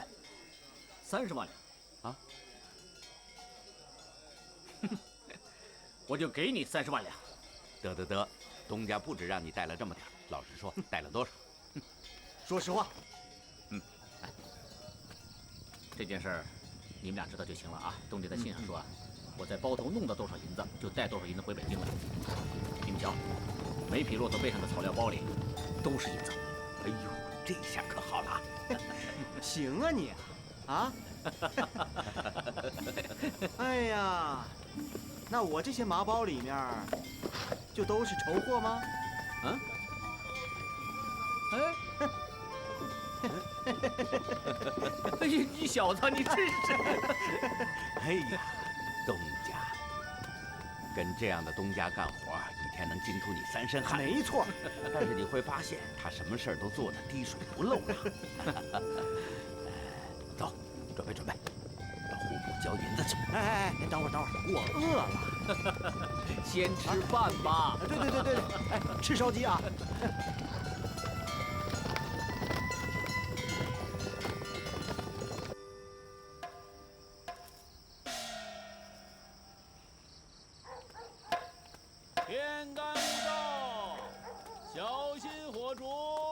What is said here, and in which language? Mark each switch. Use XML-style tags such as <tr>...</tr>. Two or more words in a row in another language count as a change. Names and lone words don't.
<zh>30 万两啊！我就給你30萬兩。得，東家不止讓你帶了這麼點，老實說，帶了多少？說實話。哎，這件事兒你們倆知道就行了啊。東家在信上說啊，我在包頭弄到多少銀子，就帶多少銀子回北京來。你们瞧，每匹駱駝背上的草料包裡都是银子。哎呦，這下可好了。行啊你啊！哎呀，那我這些麻包裡面就都是籌貨嗎？啊？哎呀，你小子，你真是！哎呀，东家，跟這樣的東家幹活，一天能驚出你3身汗。沒錯，但是你會發現，他什麼事兒都做得滴水不漏啊。走，準備，到戶部交銀子去。哎，等會兒，我餓了，先吃飯吧。對，哎，吃燒雞啊。天干物燥，小心火燭。</zh>